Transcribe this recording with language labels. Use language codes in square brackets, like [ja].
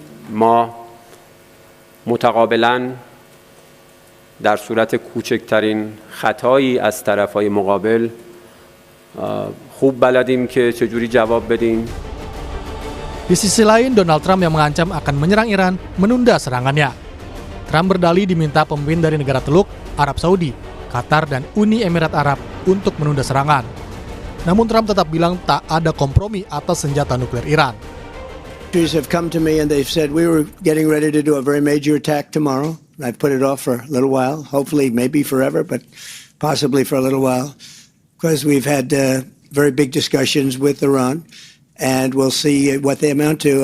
[fa] ما متقابلاً در صورت کوچکترین خطایی از طرفای مقابل خوب بلدیم که چجوری جواب بدیم. [id] Di sisi lain, Donald Trump yang mengancam akan menyerang Iran menunda serangannya. Trump berdalih diminta pemimpin dari negara Teluk, Arab Saudi, Qatar, dan Uni Emirat Arab untuk menunda serangan. Namun Trump tetap bilang tak ada kompromi atas senjata nuklir Iran. [en] Have come to me and they've said we were getting ready to do a very major attack tomorrow. I've put it off for a little while, hopefully maybe forever, but possibly for a little while, because we've had very big discussions with Iran, and we'll see what they amount to.